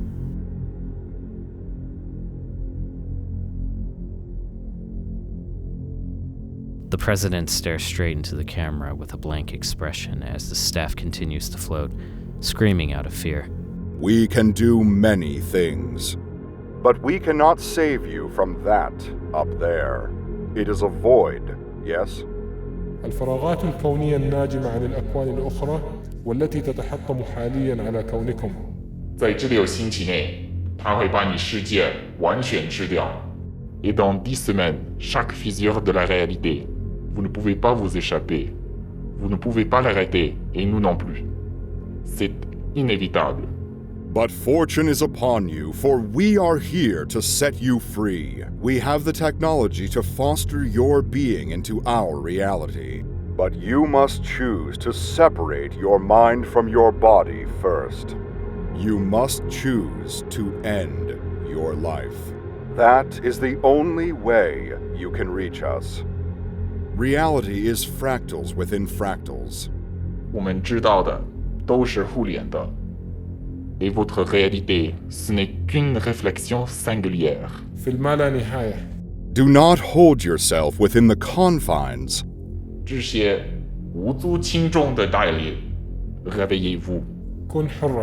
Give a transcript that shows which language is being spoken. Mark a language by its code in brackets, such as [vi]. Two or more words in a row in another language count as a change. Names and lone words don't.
[en] The president stares straight into the camera with a blank expression as the staff continues to float, screaming out of fear. We can do many things, but we cannot save you from that up there. It is a void, yes? [ar] الفراغات الكونية الناجمة عن الأكوان الأخرى والتي تتحطم حاليا على كونكم. [zh] 在这六星体内，它会把你世界完全吃掉。 [fr] Et dans 10 semaines, chaque fissure de la réalité, vous ne pouvez pas vous échapper. Vous ne pouvez pas l'arrêter, et nous non plus. C'est inévitable. [en] But fortune is upon you, for we are here to set you free. We have the technology to foster your being into our reality. But you must choose to separate your mind from your body first. You must choose to end your life. That is the only way you can reach us. Reality is fractals within fractals. [zh] 我们知道的都是互联的。 [fr] Et votre réalité, ce n'est qu'une réflexion singulière. [ar] في المالانهاية. [en] Do not hold yourself within the confines. [zh] 这些无足轻重的代理 [fr] réveillez-vous. [ar] كن حرا.